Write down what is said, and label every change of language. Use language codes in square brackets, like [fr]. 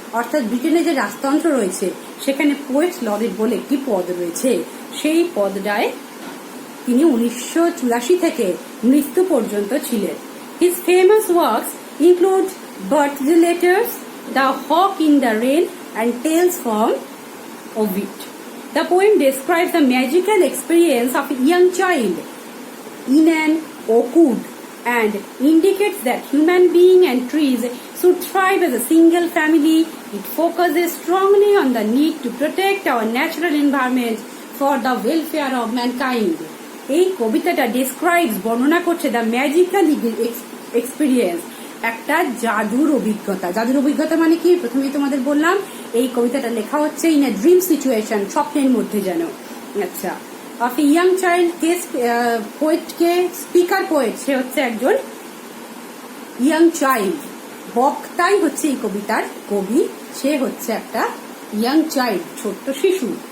[bn] অর্থাৎ ব্রিটেনের যে রাজতন্ত্র রয়েছে সেখানে পোয়েট লরেট বলে একটি পদ রয়েছে, সেই পদটায় তিনি 1984 থেকে মৃত্যু পর্যন্ত ছিলেন। [en] His famous works include birthday letters, the hawk in the rain and tales from Ovid. The poem describes the magical experience of a young child in an orchard and indicates that human beings and trees should thrive as a single family. It focuses strongly on the need to protect our natural environment for the welfare of mankind. [bn] এই কবিতাটা describes, বর্ণনা করছে [en] the magical experience, [bn] একটা জাদুর অভিজ্ঞতা। জাদুর অভিজ্ঞতা মানে কি, প্রথমেই তোমাদের বললাম এই কবিতাটা লেখা হচ্ছে [en] in a dream situation, [bn] স্বপ্নের মধ্যে যেন। আচ্ছা, [en] of a young child [bn] K পোয়েটকে speaker poet, সে হচ্ছে একজন ইয়াং চাইল্ড, বক্তাই হচ্ছে এই কবিতার কবি, সে হচ্ছে একটা ইয়াং চাইল্ড, ছোট্ট শিশু।